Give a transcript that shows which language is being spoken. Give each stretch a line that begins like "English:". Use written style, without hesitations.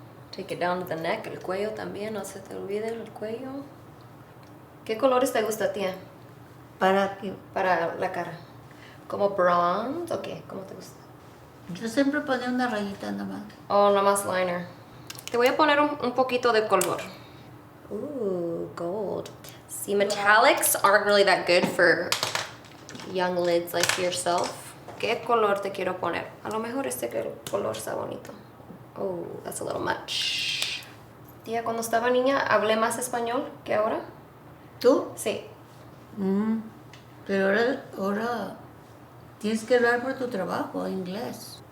English: Take it down to the neck,
Spanish: el cuello también, no se te olvide el cuello. ¿Qué colores te gusta, tía? Para que Para la cara. ¿Como bronze o qué? ¿Cómo te gusta? yo siempre ponía una rayita nomás. Oh, nomás liner. Te voy a poner un poquito de color.
English: Ooh, gold. See, metallics aren't really that good for young lids like yourself.
Spanish: ¿Qué color te quiero poner? A lo mejor color está bonito.
English: Oh, that's a little much.
Spanish: Tía, cuando estaba niña, ¿hablé más español que ahora? ¿Tú? Sí. Pero ahora tienes que hablar por tu trabajo, inglés.